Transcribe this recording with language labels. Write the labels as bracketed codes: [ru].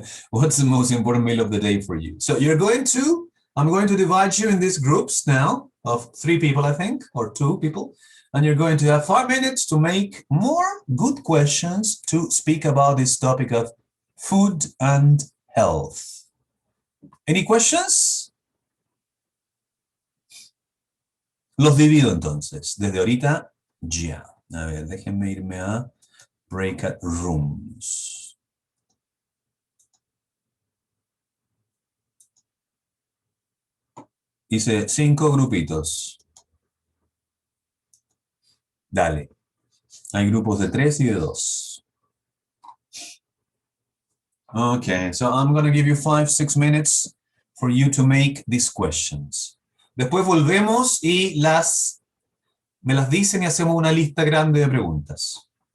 [en] What's the most important meal of the day for you? So I'm going to divide you in these groups now, of 3 people, I think, or 2 people. And you're going to have 5 minutes to make more good questions to speak about this topic of food and health. Any questions? [es] Los divido entonces, desde ahorita ya. A ver, déjenme irme a breakout rooms. Hice 5 grupitos. Dale. Hay grupos de 3 y de 2. [en] Okay, so I'm going to give you 5-6 minutes for you to make these questions. [es] Después volvemos y me las dicen y hacemos una lista grande de preguntas.